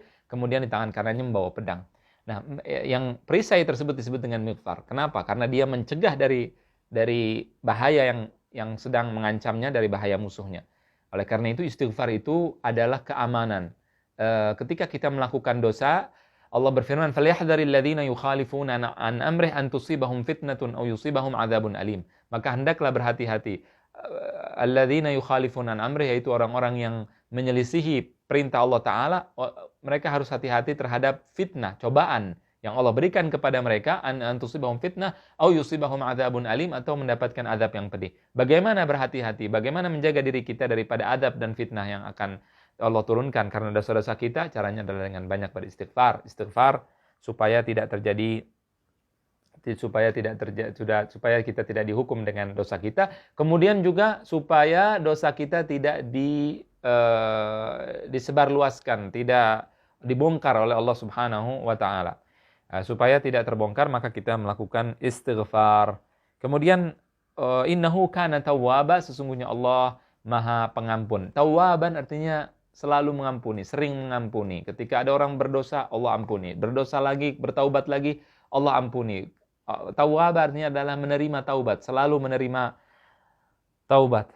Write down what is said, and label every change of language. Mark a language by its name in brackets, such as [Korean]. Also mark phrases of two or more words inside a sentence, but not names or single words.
[Indonesian] Kemudian di tangan kanannya membawa pedang. Nah, yang perisai tersebut disebut dengan mighfar. Kenapa? Karena dia mencegah dari bahaya yang sedang mengancamnya, dari bahaya musuhnya. Oleh karena itu istighfar itu adalah keamanan. Ketika kita melakukan dosa, Allah berfirman, [Arabic] "فليحذر الذين يخالفون عن أمره أن تصيبهم فتنة أو يصيبهم عذاب أليم." [Indonesian] Maka hendaklah berhati-hati. [Arabic] الذين يخالفون عن أمره, [Indonesian] yaitu orang-orang yang menyelisihi perintah [Arabic] الله تعالى, [Indonesian] mereka harus hati-hati terhadap fitnah, cobaan yang Allah berikan kepada mereka, [Arabic] أن تصيبهم فتنة أو يصيبهم عذاب أليم, [Indonesian] atau mendapatkan azab yang pedih. Bagaimana berhati-hati? Bagaimana menjaga diri kita daripada azab dan fitnah yang akan Allah turunkan karena dosa-dosa kita? Caranya adalah dengan banyak beristighfar. Istighfar supaya supaya kita tidak dihukum dengan dosa kita. Kemudian juga supaya dosa kita tidak disebarluaskan, tidak dibongkar oleh [Arabic] الله سبحانه وتعالى. [Indonesian] Supaya tidak terbongkar, maka kita melakukan istighfar. [Arabic] Kemudian إنه كان توابا, [Indonesian] sesungguhnya Allah Maha Pengampun. Tawwaban artinya selalu mengampuni, sering mengampuni. Ketika ada orang berdosa, Allah ampuni. Berdosa lagi, bertaubat lagi, Allah ampuni. Tawwab artinya adalah menerima taubat, selalu menerima taubat.